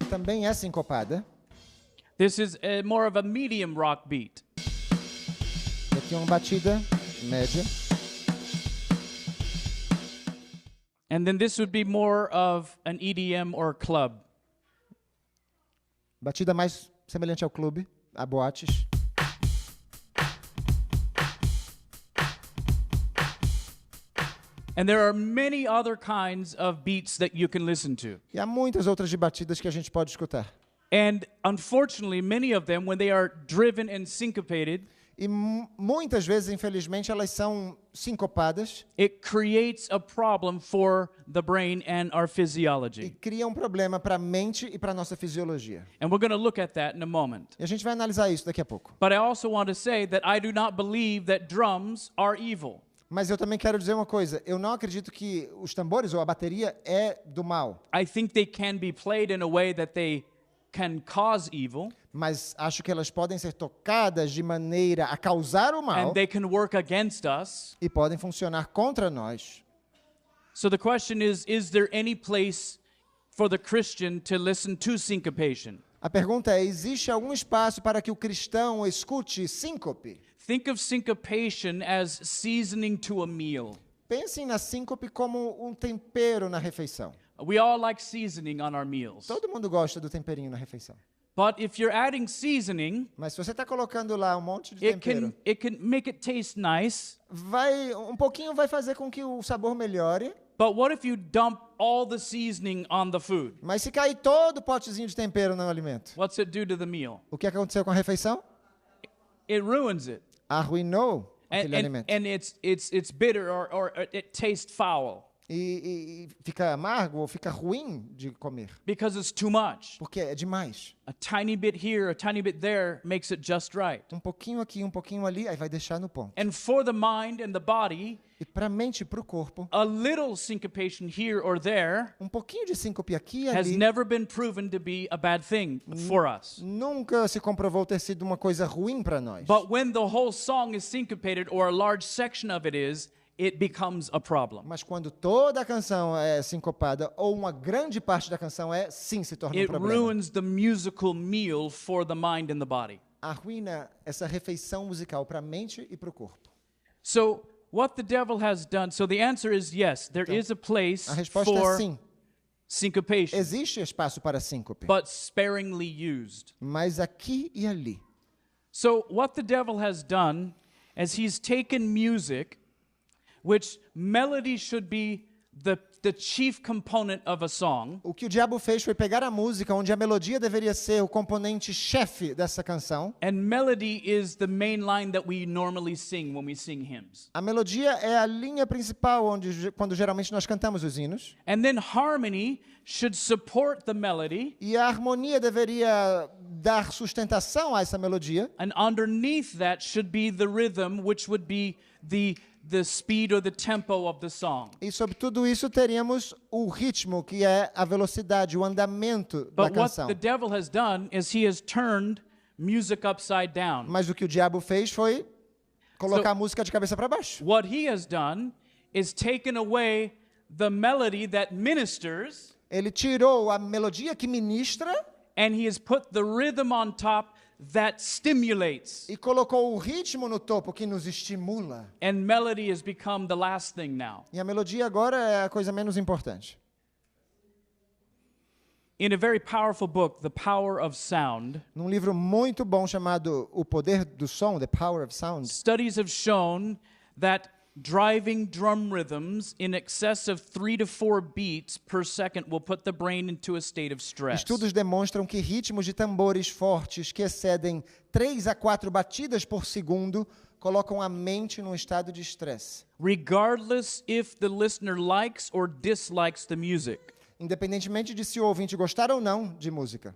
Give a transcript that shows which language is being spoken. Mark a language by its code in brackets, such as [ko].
[pt] Também é sincopada. [en] This is more of a medium rock beat. [pt] E aqui uma batida média. [en] And then this would be more of an EDM or club. [pt] Batida mais semelhante ao clube, a boates. [en] And there are many other kinds of beats that you can listen to. [pt] E há muitas outras de batidas que a gente pode escutar. [en] And unfortunately, many of them, when they are driven and syncopated, [pt] E muitas vezes, infelizmente, elas são sincopadas [en] it creates a problem for the brain and our [pt] e [en] physiology. [pt] criam um problema para a mente e para a nossa fisiologia. [en] And we're going to look at that in a moment. [pt] E a gente vai analisar isso daqui a pouco. [en] But I also want to say that I do not believe that drums are evil. [pt] Mas eu também quero dizer uma coisa. Eu não acredito que os tambores ou a bateria é do mal. [en] I think they can be played in a way that they can cause evil, [pt] Mas acho que elas podem ser tocadas de maneira a causar o mal [en] and they can work against us. [pt] e podem funcionar contra nós. [en] So the question is there any place for the Christian to listen to syncopation? [pt] A pergunta é, existe algum espaço para que o cristão escute síncope? [en] Think of syncopation as seasoning to a meal. [pt] Pensem na síncope como um tempero na refeição. [en] We all like seasoning on our meals. [pt] Todo mundo gosta do temperinho na refeição. [en] But if you're adding seasoning, [pt] Mas se você está colocando lá um monte de [en] it [pt] tempero, [en] can make it taste nice. [pt] um pouquinho vai fazer com que o sabor melhore. [en] But what if you dump all the seasoning on the food? [pt] Mas se cair todo o potezinho de tempero no alimento, [en] What's it do to the meal? [pt] o que aconteceu com a refeição? [en] It ruins it. [pt] Arruinou aquele [en] And [pt] alimento. [en] it's bitter or it tastes foul [pt] E fica amargo ou fica ruim de comer, [en] because it's too much. [pt] porque é demais. [en] A tiny bit here, a tiny bit there makes it just right. [pt] Um pouquinho aqui, um pouquinho ali, aí vai deixar no ponto. [en] And for the mind and the body, [pt] E para a mente e para o corpo, [en] a little syncopation here or there [pt] um pouquinho de síncope aqui e [en] has [pt] ali [en] never been proven to be a bad thing for us. [pt] nunca se comprovou ter sido uma coisa ruim para nós. [en] But when the whole song is syncopated or a large section of it is, it becomes a problem. [pt] Mas quando toda a canção é sincopada, ou uma grande parte da canção é, sim, se torna um [en] It [pt] problema. [en] ruins the musical meal for the mind and the body. [pt] Arruina essa refeição musical para a mente e para o corpo. [en] So, what the devil has done, so the answer is yes, there is a place [pt] A resposta é [en] for [pt] sim. [en] syncopation, [pt] Existe espaço para síncope, [en] but sparingly used. [pt] mas aqui e ali. [en] So, what the devil has done is he's taken music, which melody should be the chief component of a song, [pt] O que o diabo fez foi pegar a música, onde a melodia deveria ser o componente chefe dessa canção. [en] and melody is the main line that we normally sing when we sing hymns. [pt] A melodia é a linha principal, quando geralmente nós cantamos os hinos. [en] And then harmony should support the melody, [pt] E a harmonia deveria dar sustentação a essa melodia. [en] and underneath that should be the rhythm, which would be the speed or the tempo of the song. [pt] E sobre tudo isso teríamos o ritmo, que é a velocidade, o andamento da [en] But what [pt] canção. [en] the devil has done is he has turned music upside down. [pt] Mas o que o diabo fez foi colocar [en] So- [pt] a música de cabeça para baixo. [en] What he has done is taken away the melody that ministers, [pt] Ele tirou a melodia que ministra [en] and he has put the rhythm on top that stimulates. [pt] e colocou o ritmo no topo que nos estimula. [en] And melody has become the last thing now. [pt] E a melodia agora é a coisa menos importante. [en] In a very powerful book, The Power of Sound, [pt] Num livro muito bom chamado O Poder do Som, The Power of Sound, [en] studies have shown that driving drum rhythms in excess of 3 to 4 beats per second will put the brain into a state of stress. [pt] estudos demonstram que ritmos de tambores fortes que excedem 3 a 4 batidas por segundo colocam a mente num estado de estresse. [en] Regardless if the listener likes or dislikes the music. [pt] Independentemente de se o ouvinte gostar ou não de música.